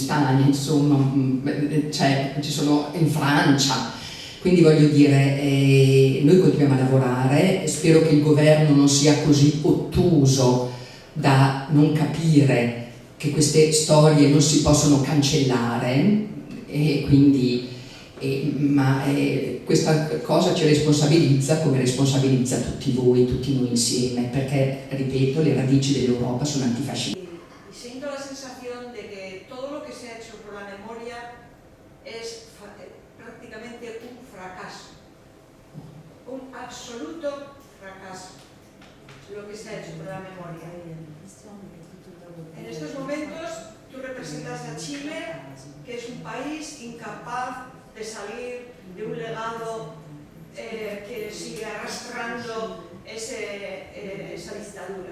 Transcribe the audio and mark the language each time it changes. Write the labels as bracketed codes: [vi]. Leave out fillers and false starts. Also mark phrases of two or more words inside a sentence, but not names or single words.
[it] Spagna, insomma, cioè, ci sono in Francia, quindi voglio dire, noi continuiamo a lavorare, spero che il governo non sia così ottuso da non capire che queste storie non si possono cancellare, e quindi, ma questa cosa ci responsabilizza come responsabilizza tutti voi, tutti noi insieme, perché, ripeto, le radici dell'Europa sono antifasciste. [es] Y siento la sensación de que todo lo que se ha hecho por la memoria es prácticamente un fracaso, un absoluto fracaso, lo que se ha hecho por la memoria. En estos momentos tú representas a Chile, que es un país incapaz de salir de un legado que sigue arrastrando esa dictadura.